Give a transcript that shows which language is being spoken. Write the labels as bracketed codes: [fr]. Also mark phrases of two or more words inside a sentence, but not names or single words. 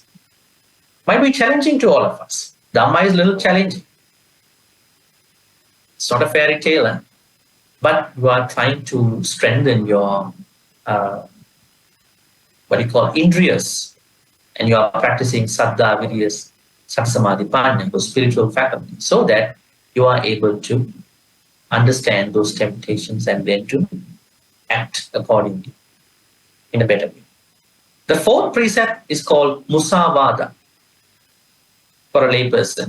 [en] Might be challenging to all of us. Dhamma is a little challenging. It's not a fairy tale, but you are trying to strengthen your indriyas, and you are practicing [pi] saddha, viryas, sati, samadhi, [en] panna, those spiritual faculties, so that you are able to understand those temptations and then to act accordingly in a better way. The fourth precept is called musavada for a layperson.